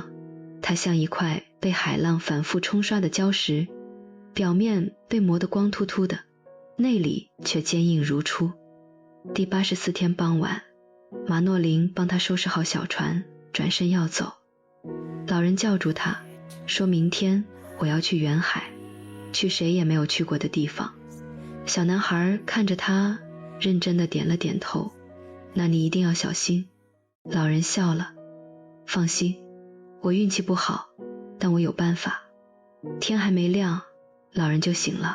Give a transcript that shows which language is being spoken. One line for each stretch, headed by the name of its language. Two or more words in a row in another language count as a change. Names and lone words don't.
Chinese: 他像一塊被海浪反覆沖刷的礁石，表面被磨得光禿禿的，內裡卻堅硬如初。第84天傍晚，馬諾林幫他收拾好小船，轉身要走。老人叫住他，說，明天我要去遠海，去誰也沒有去過的地方。小男孩看着他，認真地點了點頭。那你一定要小心。老人笑了，放心，我運氣不好，但我有辦法。天還沒亮，老人就醒了。